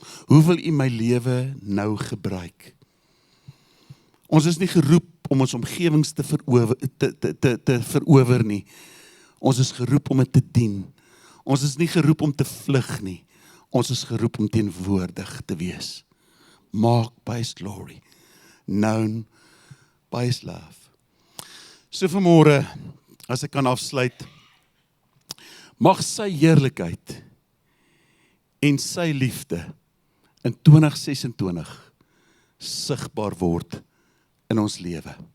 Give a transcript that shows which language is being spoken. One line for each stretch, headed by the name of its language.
Afrikaans: Hoe wil U my lewe nou gebruik? Ons is nie geroep om ons omgewings te verower nie. Ons is geroep om dit te dien. Ons is nie geroep om te vlug nie. Ons is geroep om teenwoordig te wees.
English: Marked by His glory, known by His love.
Afrikaans: So vanmôre, as ek kan afsluit, mag sy heerlikheid en sy liefde in 2026 sigbaar word in ons lewe.